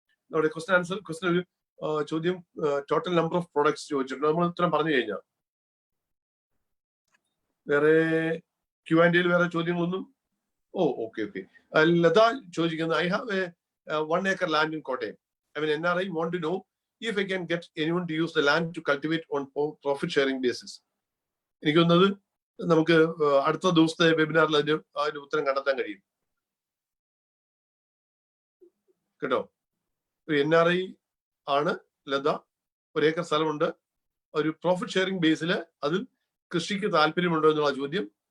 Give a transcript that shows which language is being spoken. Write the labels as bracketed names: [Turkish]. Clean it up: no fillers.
[Malayalam] നമ്മുടെ ക്വസ്റ്റ്യൻ ഒരു ചോദ്യം [English] total number of products [Malayalam] ചോദിച്ചിട്ടുണ്ട്. നമ്മൾ ഉത്തരം പറഞ്ഞു കഴിഞ്ഞാൽ വേറെ Q&A വേറെ ചോദ്യങ്ങളൊന്നും. ഓക്കെ. ലത ചോദിക്കുന്നത്, [English] I have a 1 acre land in Kottayam. I mean, NRI want to know if I can get anyone to use the land to cultivate on profit sharing basis. [Malayalam] എനിക്ക് തോന്നുന്നത് നമുക്ക് അടുത്ത ദിവസത്തെ വെബിനാറിൽ അതിന്റെ ഉത്തരം കണ്ടെത്താൻ കഴിയും കേട്ടോ. NRI ആണ് ലത, 1 acre സ്ഥലമുണ്ട്, ഒരു പ്രോഫിറ്റ് ഷെയറിംഗ് ബേസിൽ അതിൽ കൃഷിക്ക് താല്പര്യമുണ്ടോ എന്നുള്ള ചോദ്യം.